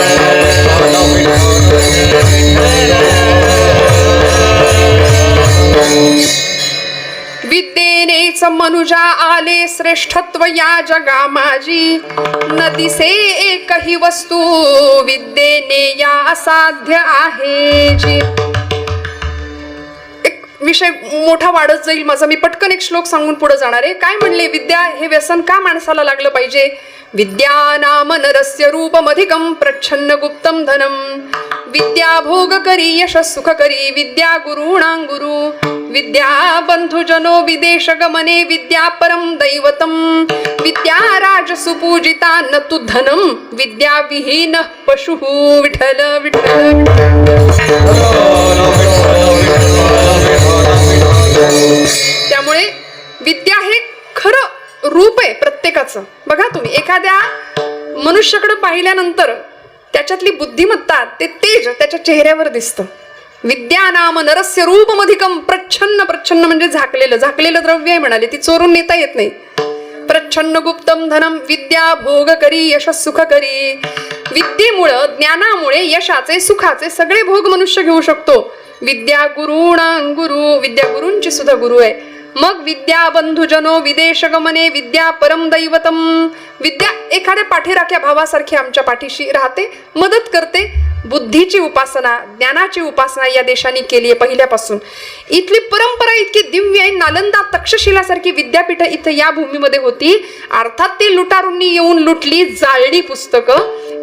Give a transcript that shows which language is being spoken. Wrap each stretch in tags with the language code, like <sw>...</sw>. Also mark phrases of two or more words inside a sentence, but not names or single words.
<mr>विद्येनेच मनुजा आले श्रेष्ठत्व या जगा माझी. न दिसे एकही वस्तू विद्येने या असाध्य आहे जी. विषय मोठा वाढत जाईल माझा. मी पटकन एक श्लोक सांगून पुढे जाणार आहे. काय म्हणले? विद्या हे व्यसन का माणसाला लागलं पाहिजे?</mr> <sa>विद्या नाम नरस्य रूपमधिकं प्रच्छन्न गुप्तं धनम. विद्या भोग करी यश सुख करी विद्या गुरुणां गुरु. विद्या बंधुजनो विदेश गमने विद्या परम दैवतम. विद्या राज सुपूजिता न तु धनम विद्या विहीन पशु.</sa> <mr>विठ्ठल विठ्ठल. त्यामुळे विद्या हे खरं रूप आहे प्रत्येकाचं. बघा तुम्ही एखाद्या मनुष्याकडे पाहिल्यानंतर त्याच्यातली बुद्धिमत्ता, ते तेज त्याच्या चेहऱ्यावर दिसतं.</mr> <sa>विद्या नाम नरस्य रूपमधिकं प्रच्छन्न.</sa> <mr>प्रच्छन्न म्हणजे झाकलेलं. झाकलेलं द्रव्य आहे म्हणाले, ती चोरून नेता येत नाही.</mr> <sa>प्रच्छन्न गुप्तम धनम. विद्या भोग करी यश सुख करी.</sa> <mr>विद्येमुळं, ज्ञानामुळे यशाचे, सुखाचे सगळे भोग मनुष्य घेऊ शकतो.</mr> <sa>विद्या गुरुणां गुरु.</sa> <mr>विद्या गुरूंची सुद्धा गुरु आहे.</mr> <sa>मग विद्या बंधुजनो विदेश गमने विद्या परम दैवतम.</sa> <mr>विद्या एखाद्या पाठीराख्या भावासारखी आमच्या पाठीशी राहते, मदत करते. बुद्धीची उपासना, ज्ञानाची उपासना या देशाने केली आहे पहिल्यापासून. इथली परंपरा इतकी दिव्य आहे. नालंदा, तक्षशिलासारखी विद्यापीठ इथं या भूमीमध्ये होती. अर्थात ती लुटारूंनी येऊन लुटली, जाळली पुस्तकं.</mr>